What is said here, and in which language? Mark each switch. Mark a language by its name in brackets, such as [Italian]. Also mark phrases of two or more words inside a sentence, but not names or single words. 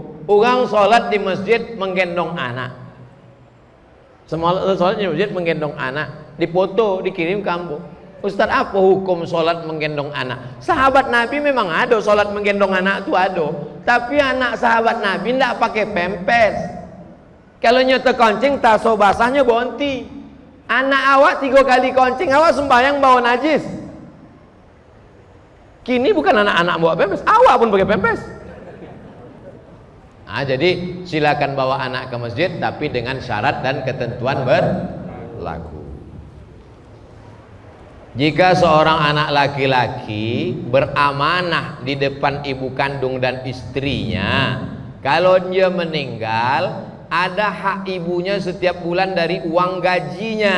[Indonesian] Orang sholat di masjid menggendong anak. Semua sholat di masjid menggendong anak. Dipoto, dikirim ke ambo. Ustaz, apa hukum sholat menggendong anak? Sahabat Nabi memang ada sholat menggendong anak itu ada. Tapi anak sahabat Nabi tidak pakai pempes. [Minangkabau] Kalau nyata koncing, taso basahnya bonti. Anak awak 3 kali koncing, awak sembahyang bawa najis. Kini bukan anak-anak bawa pempes, awak pun pakai pempes. [Indonesian] Jadi silakan bawa anak ke masjid, tapi dengan syarat dan ketentuan berlaku. Jika seorang anak laki-laki beramanah di depan ibu kandung dan istrinya, kalau dia meninggal, ada hak ibunya setiap bulan dari uang gajinya.